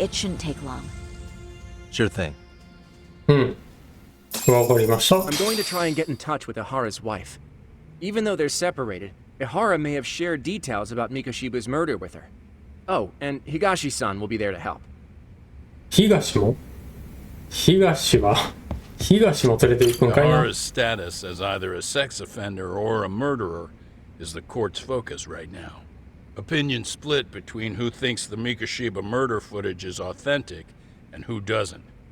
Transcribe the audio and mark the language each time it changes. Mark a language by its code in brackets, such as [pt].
[en] It shouldn't take long. Sure thing. [ja] わかりました。 [en] I'm going to try and get in touch with Ihara's wife. Even though they're separated, Ihara may have shared details about Mikoshiba's murder with her. Oh, and Higashi-san will be there to help. [ja] 東も東も連れて行くんかいな。 [en] Ahara's status as either a sex offender or a murderer is the court's focus right now. Opinions split between who thinks the Mikoshiba murder footage is authentic and who doesn't.